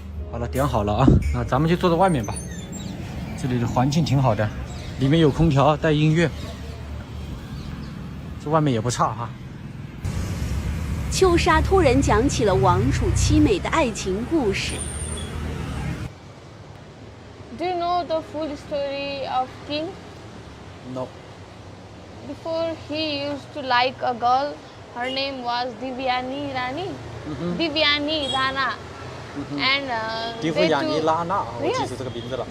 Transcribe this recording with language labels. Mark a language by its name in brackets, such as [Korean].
[Chinese] 好了，點好了啊，那咱們就坐在外面吧。這裡的環境挺好的，裡面有空調，帶音樂。這外面也不差哈。秋沙突然講起了王儲淒美的愛情故事。 [English] Do you know the full story of King? No. Before he used to like a girl, her name was Divyani Rani. Divyani Rana. And [Chinese] Divyani Rana, 我記住這個名字了。